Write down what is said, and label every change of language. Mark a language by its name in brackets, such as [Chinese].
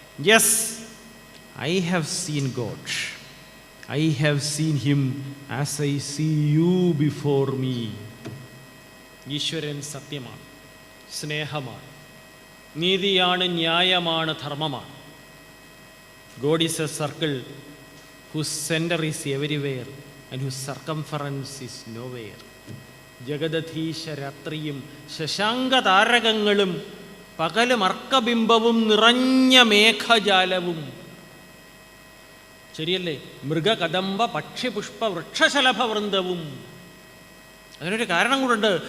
[English] Yes, I have seen God. I have seen him as I see you before me. [Malayalam] ഈശ്വരൻ സത്യമാണ്, സ്നേഹമാണ്, നീതിയാണ്, ന്യായമാണ്, ധർമ്മമാണ്. [English] God is a circle whose center is everywhere and whose circumference is nowhere. [Malayalam] ജഗദധീശ രാത്രിയും ശശാങ്ക താരകങ്ങളും പകലും അർക്കബിംബവും നിറഞ്ഞ മേഘജാലവും, ശരിയല്ലേ? മൃഗകദംബ പക്ഷിപുഷ്പ വൃക്ഷശലഭ വൃന്ദവും. അതിനൊരു കാരണം കൂടുണ്ട്.